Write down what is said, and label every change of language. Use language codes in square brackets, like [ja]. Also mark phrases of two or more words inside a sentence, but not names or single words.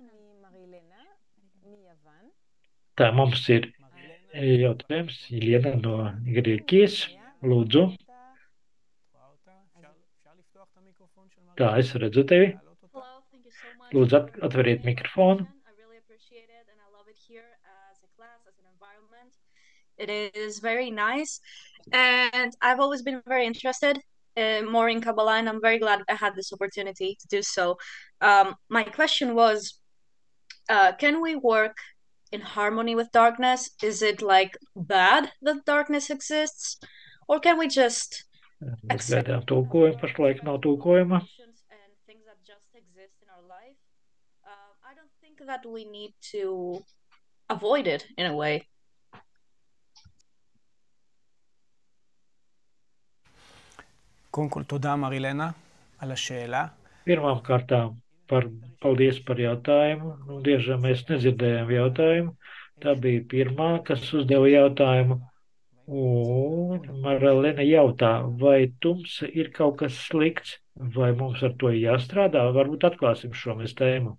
[lv] Tā mums ir jautājums Iljana no Grieķijas. Lūdzu. Tā, es redzu tevi. Lūdzu, atveriet mikrofonu. [en] It is very nice, and I've always been very interested more in Kabbalah, and I'm very glad I had this opportunity to do so. My question was, can we work in harmony with darkness? Is it like bad that darkness exists, or can we just accept [lv] pašlaik nav tulkojuma. [en] and things that just exist in our life? I don't think that we need to avoid it in a way. [he] קודם כל, תודה מרילנה על השאלה. [lv] Pirmām kārtām paldies par jautājumu. Nu, diemžēl mēs nedzirdējām jautājumu. Tā bija pirmā, kas uzdeva jautājumu. Un Marilena jautā, vai tumsa ir kaut kas slikts, vai mums ar to ir jāstrādā, varbūt atklāsim šo mēs tēmu.